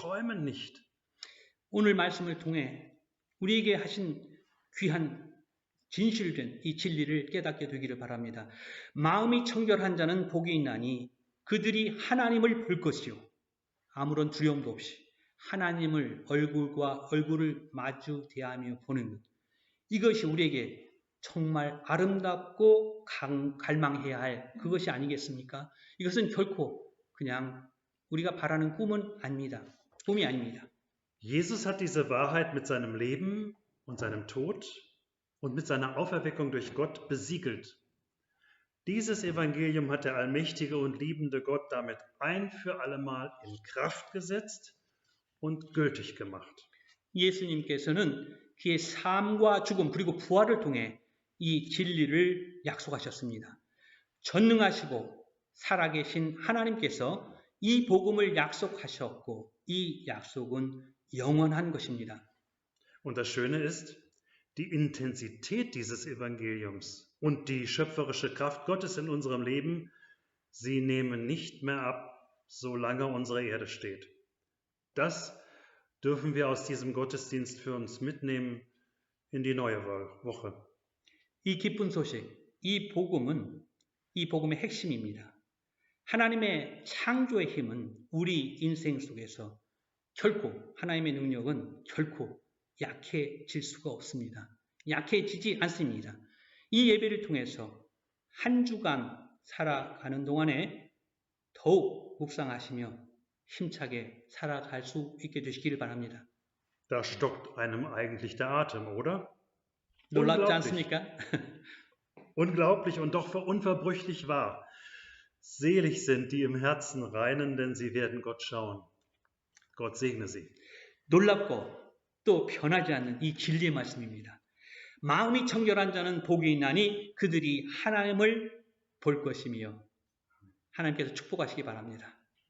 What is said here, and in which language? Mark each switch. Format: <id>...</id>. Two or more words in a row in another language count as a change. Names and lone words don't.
<de>Wir träumen nicht.</de> <ko>오늘 말씀을 통해 우리에게 하신 귀한 진실된 이 진리를 깨닫게 되기를 바랍니다. 마음이 청결한 자는 복이 있나니 그들이 하나님을 볼 것이요. 아무런 두려움도 없이 하나님을 얼굴과 얼굴을 마주 대하며 보는 것. 이것이 우리에게 정말 아름답고 갈망해야 할 그것이 아니겠습니까? 이것은 결코 그냥 우리가 바라는 꿈은 아닙니다. 꿈이 아닙니다.</ko> <de>Jesus hat diese Wahrheit mit seinem Leben und seinem Tod und mit seiner Auferweckung durch Gott besiegelt. Dieses Evangelium hat der allmächtige und liebende Gott damit ein für allemal in Kraft gesetzt und gültig gemacht.</de> <ko>예수님께서는 그의 삶과 죽음 그리고 부활을 통해 이 진리를 약속하셨습니다. 전능하시고 살아계신 하나님께서 이 복음을 약속하셨고 이 약속은 영원한 것입니다.</ko> <de>Und das Schöne ist, die Intensität dieses Evangeliums und die schöpferische Kraft Gottes in unserem Leben, sie nehmen nicht mehr ab, solange unsere Erde steht. Das dürfen wir aus diesem Gottesdienst für uns mitnehmen in die neue Woche.</de> <ko>이 기쁜 소식, 이 복음의 핵심입니다. 하나님의 창조의 힘은 우리 인생 속에서 결코 하나님의 능력은 결코 약해질 수가 없습니다. 약해지지 않습니다. 이 예배를 통해서 한 주간 살아가는 동안에 더욱 묵상하시며 힘차게 살아갈 수 있게 되시기를 바랍니다.</ko> <de>Da stockt einem eigentlich der Atem, oder?</de> <ko>놀랍지 않습니까?</ko> <de>Unglaublich und doch unverbrüchlich wahr. Selig sind die im Herzen reinen, denn sie werden Gott schauen. Gott segne sie.</de> <ko>놀랍고 또 변하지 않는 이 진리의 말씀입니다. 마음이 청결한 자는 복이 있나니 그들이 하나님을 볼 것이며 하나님께서 축복하시기 바랍니다.</ko>